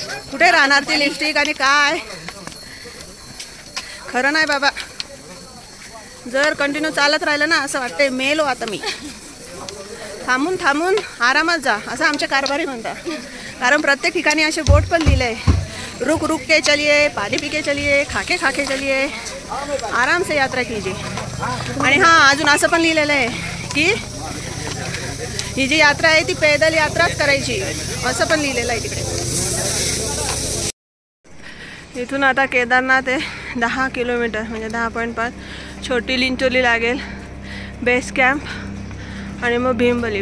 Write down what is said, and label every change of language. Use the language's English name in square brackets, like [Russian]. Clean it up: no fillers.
[Marathi] कुठे राहणार ती लिपस्टिक आणि काय, खरं नाही बाबा. जर कंटिन्यू चालत राहिलं ना, असं वाटतंय मेलो आता मी. थांबून आरामात जा, असं आमचे कारभारी म्हणतात. कारण प्रत्येक ठिकाणी असे बोर्ड पण लिहिले, [Hindi] रुक रुक के चलिए, पानी पी के चलिए, खाके खाके चलिए, आराम से यात्रा कीजिए. [Marathi] आणि हां, अजून असं पण लिहिलेलं आहे की ही जी यात्रा आहे ती पैदल यात्राच करायची, असं पण लिहिलेलं आहे तिकडे. इथून आता केदारनाथ आहे 10 किलोमीटर, म्हणजे 10.5. छोटी लिंचोली लागेल बेस कॅम्प, आणि मग भीमबली.